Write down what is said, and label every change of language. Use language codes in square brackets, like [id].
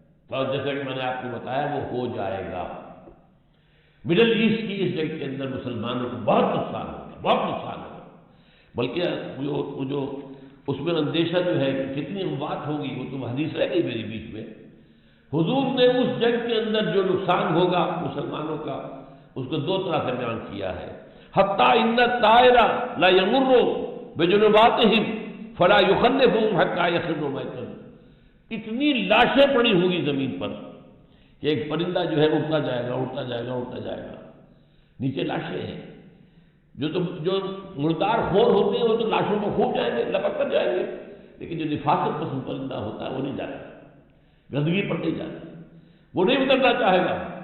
[ur] اور جیسا کہ میں نے آپ کو بتایا وہ ہو جائے گا. مڈل ایسٹ کی اس جنگ کے اندر مسلمانوں کو بہت نقصان ہوگا، بہت نقصان ہوگا. بلکہ وہ جو اس میں اندیشہ جو ہے کہ کتنی اموات ہوگی، وہ تو حدیث رہ گئی میری بیچ میں. حضور نے اس جنگ کے اندر جو نقصان ہوگا مسلمانوں کا اس کو دو طرح سے بیان کیا ہے. [ar] حتیٰ ان الطائر لا یمر بجنباتہم فلا یخلفہم حتیٰ یخروا میتا. [ur] اتنی لاشیں پڑی ہوگی زمین پر کہ ایک پرندہ جو ہے اڑتا جائے گا اڑتا جائے گا اڑتا جائے گا، نیچے لاشیں ہیں. جو مردار خور ہوتے ہیں وہ تو لاشوں کو خوب جائیں گے، لپک کر جائیں گے، لیکن جو نفاست پسند پرندہ ہوتا ہے وہ نہیں جاتا، گندگی پر نہیں جاتا، وہ نہیں اترنا چاہے گا.